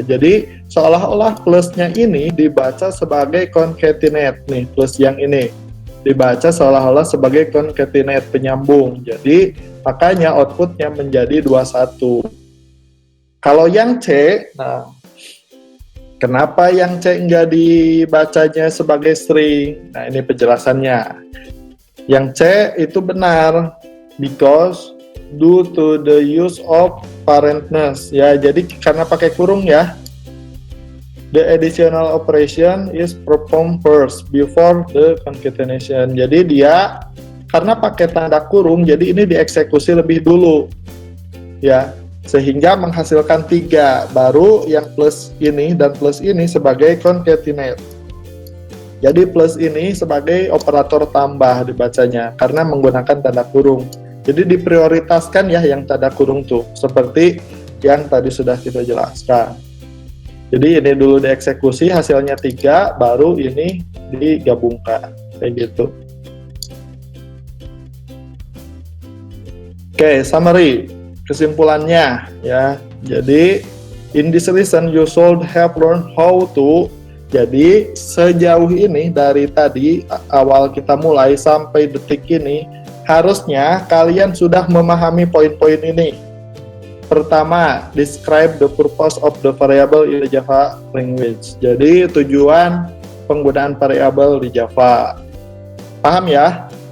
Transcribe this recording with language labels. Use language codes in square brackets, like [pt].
[id] Jadi seolah-olah plusnya ini dibaca sebagai concatenate nih, plus yang ini dibaca seolah-olah sebagai concatenate penyambung. Jadi makanya outputnya menjadi 21. Kalau yang C, nah kenapa yang C enggak dibacanya sebagai string? Nah ini penjelasannya. Yang C itu benar [en] because due to the use of parentness [id] ya, jadi karena pakai kurung ya, [en] the additional operation is performed first before the concatenation. [id] Jadi dia karena pakai tanda kurung, jadi ini dieksekusi lebih dulu ya, sehingga menghasilkan 3, baru yang plus ini dan plus ini sebagai concatenate. Jadi plus ini sebagai operator tambah dibacanya karena menggunakan tanda kurung. Jadi diprioritaskan ya yang tanda kurung tuh, seperti yang tadi sudah kita jelaskan. Jadi ini dulu dieksekusi, hasilnya 3, baru ini digabungkan, kayak gitu. Oke, summary, kesimpulannya ya. Jadi [en] in this lesson you should have learned how to. [id] Jadi sejauh ini dari tadi awal kita mulai sampai detik ini, harusnya kalian sudah memahami poin-poin ini. Pertama, [en] describe the purpose of the variable in the Java language. [id] Jadi tujuan penggunaan variabel di Java. Paham ya?